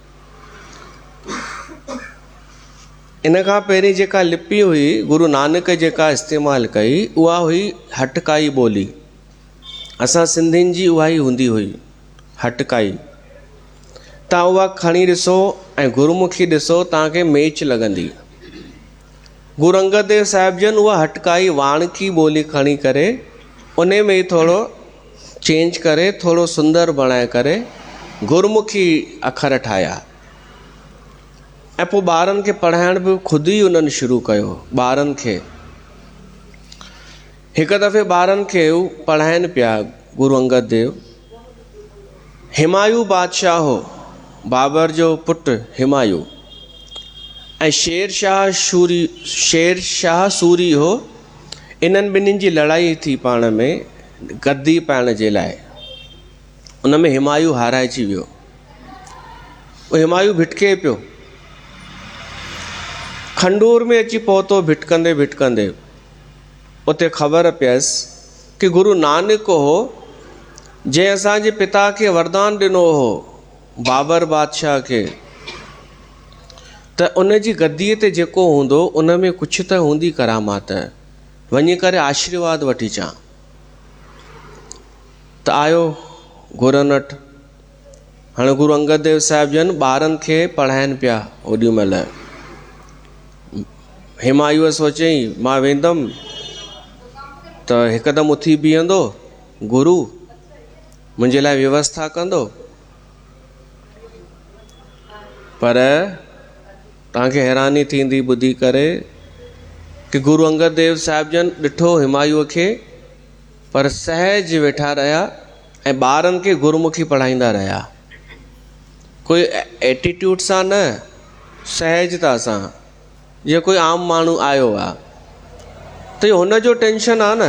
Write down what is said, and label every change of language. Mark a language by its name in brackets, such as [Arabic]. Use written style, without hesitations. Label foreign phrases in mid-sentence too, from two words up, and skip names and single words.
[Sindhi] इन खां पहिरीं जेका लिपि हुई गुरु नानक जेका इस्तेमालु कई उहा हुई हटकाई ॿोली। असां सिंधियुनि जी उहा ई हूंदी हुई हटकाई। तव्हां उहा खणी ॾिसो ऐं गुरुमुखी ॾिसो तव्हांखे मैच लॻंदी। गुरु अंगद देव साहिब जन उहा हटकाई वाणकी ॿोली खणी करे उन में ई थोरो चेंज करे थोरो सुंदर बणाए करे गुरुमुखी अखर ठाहिया ऐं पोइ ॿारनि खे पढ़ाइण बि ख़ुदि ई उन्हनि शुरू कयो। ॿारनि खे हिकु दफ़े ॿारनि खे पढ़ाइनि पिया गुरु अंगद देव। हिमायू बादशाह हो बाबर जो पुटु हिमायू ऐं शेर शाह सूरी हो। इन्हनि ॿिन्हिनि जी लड़ाई थी पाण में गद्दी पाइण जे लाइ। उन में हिमायू हाराइजी वियो। हिमायू भिटके पियो खंडूर में अची पहुतो भिटकंदे भिटकंदे। उते ख़बर पियसि कि गुरु नानक हो जंहिं असांजे पिता खे वरदान ॾिनो हो बाबर बादशाह खे त उन जी गद्दीअ ते जेको हूंदो उन में कुझु त हूंदी करामात वञी करे आशीर्वाद वठी अचां। त आयो गुरनि वटि। हाणे गुरु अंगद देव साहिब जन ॿारनि खे पढ़ाइनि पिया ओॾी महिल। हिमायूअ सोचईं मां वेंदुमि त हिकदमि उथी बीहंदो गुरु मुंहिंजे लाइ व्यवस्था कंदो पर तव्हांखे हैरानी थींदी ॿुधी करे कि गुरु अंगद देव साहिब जन ॾिठो हिमायूअ खे पर सहज वेठा रहिया ऐं ॿारनि खे गुरुमुखी पढ़ाईंदा रहिया। कोई एटीट्यूड सां न सहजता सां जीअं कोई आम माण्हू आयो आहे त इहो हुनजो टेंशन आहे न।